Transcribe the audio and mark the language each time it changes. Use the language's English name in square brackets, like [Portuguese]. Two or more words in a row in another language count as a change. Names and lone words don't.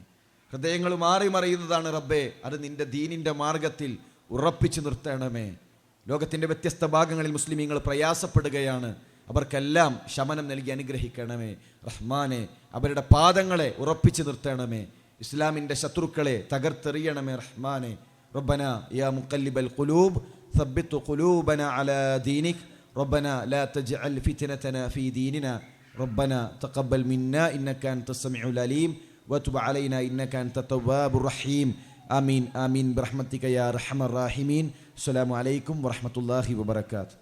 [Malayalam] ഹൃദയങ്ങൾ മാറി മറിയുന്നതാണ് റബ്ബേ, അത് നിന്റെ ദീനിൻ്റെ മാർഗത്തിൽ ഉറപ്പിച്ചു നിർത്തണമേ. ലോകത്തിൻ്റെ വ്യത്യസ്ത ഭാഗങ്ങളിൽ മുസ്ലിമീങ്ങൾ പ്രയാസപ്പെടുകയാണ്, അവർക്കെല്ലാം ശമനം നൽകി അനുഗ്രഹിക്കണമേ. റഹ്മാനെ, അവരുടെ പാദങ്ങളെ ഉറപ്പിച്ചു നിർത്തണമേ. ഇസ്ലാമിൻ്റെ ശത്രുക്കളെ തകർത്തെറിയണമേ റഹ്മാനെ. [Arabic] ربنا يا مقلب القلوب ثبت قلوبنا على دينك ربنا لا تجعل فتنتنا في ديننا ربنا تقبل منا إنك أنت السميع العليم وتب علينا إنك أنت التواب الرحيم آمين آمين برحمتك يا أرحم الراحمين. السلام عليكم ورحمة الله وبركاته.